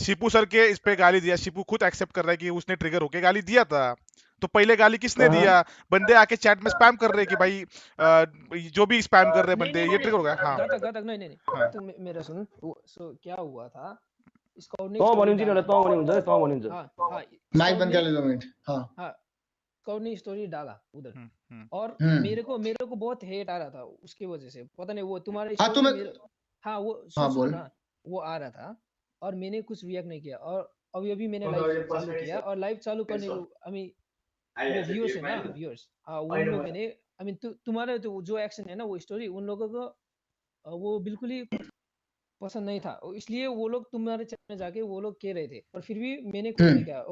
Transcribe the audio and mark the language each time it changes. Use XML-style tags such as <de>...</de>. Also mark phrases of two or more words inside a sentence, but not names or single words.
<hi>शिपू सर के इस पे गाली दिया, शिपू खुद एक्सेप्ट कर रहा है कि उसने ट्रिगर होके गाली दिया था। तो पहले गाली किसने हाँ दिया? बंदे आके चैट में स्पैम कर रहे हैं कि भाई जो भी स्पैम कर रहे हैं नहीं बंदे, नहीं ये नहीं ट्रिगर हो गया। नहीं हाँ घातक घातक नहीं नहीं नहीं हाँ तो मेरा सुन सो क्या हुआ था, स्काउट ने तो स्टोरी</hi> <ne>भनिन्छ नि</ne> <hi>डाला।</hi> <ne>एउटा त भनिन्छ त भनिन्छ।</ne> <hi>हाँ हाँ माइक स्काउट बंद कर ने ले 2 मिनट, हाँ। हाँ स्काउट ने स्टोरी डाला उधर, हम्म। और मेरे को बहुत हेट आ रहा था उसकी वजह से, पता नहीं वो तुम्हारी हाँ स्टोरी तुम्हें, मेरे हाँ वो हाँ सुनो बोल। ना, वो आ रहा था और मैंने कुछ रिएक्ट नहीं किया, और अभी अभी मैंने लाइव चालू किया, और लाइव चालू करने को</hi> <en>I mean</en> <hi>वो व्यूअर्स है ना, व्यूअर्स हाँ उन लोग ने</hi> <en>I mean</en> <hi>तुम्हारे तो जो एक्शन है ना, वो स्टोरी उन लोगों को वो बिल्कुल ही पसंद नहीं था, इसलिए वो लोग तुम्हारे चैनल में जाके वो लोग कह रहे थे, पर फिर भी मैंने कुछ नहीं कहा।</hi>